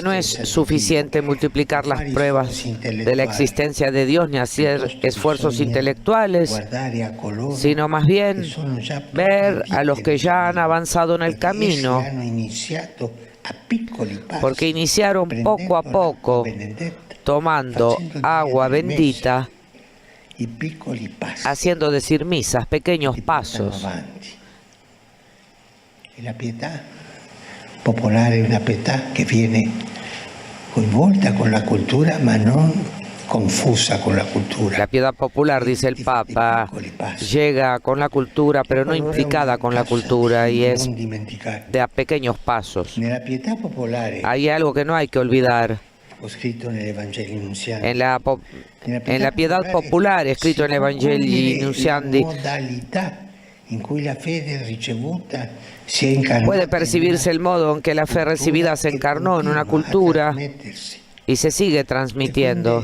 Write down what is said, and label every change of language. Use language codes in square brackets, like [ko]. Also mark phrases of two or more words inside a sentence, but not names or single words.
[es] no es suficiente multiplicar las pruebas de la existencia de Dios ni hacer esfuerzos intelectuales, sino más bien ver a los que ya han avanzado en el camino, porque iniciaron poco a poco, tomando agua bendita, haciendo decir misas, pequeños pasos. [it] La pietà popolare è una pietà che viene coinvolta con la cultura, ma non confusa con la cultura. [es] La piedad popular, dice el Papa, llega con la cultura, pero no implicada con la cultura, y es de a pequeños pasos. Hay algo que no hay que olvidar. En la piedad popular, escrito en Evangelii Nuntiandi, puede percibirse el modo en que la fe recibida se encarnó en una cultura y se sigue transmitiendo.